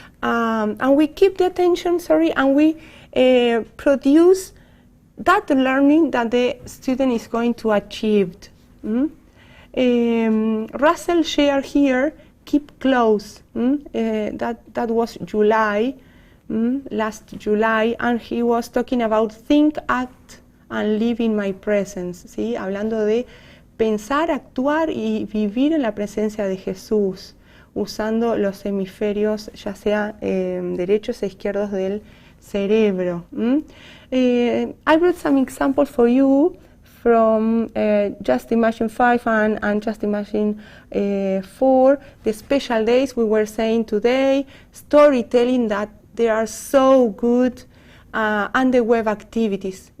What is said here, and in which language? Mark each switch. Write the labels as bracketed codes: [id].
[en] And we keep the attention, and we produce that learning that the student is going to achieve. Russell shared here, keep close. That was July, last July, and he was talking about think, act, and live in my presence, ¿sí? [es] Hablando de pensar, actuar y vivir en la presencia de Jesús, usando los hemisferios, ya sea derechos e izquierdos del cerebro. [en] I brought some examples for you from Just Imagine 5 and Just Imagine 4, the special days we were saying today, storytelling that they are so good, and the web activities.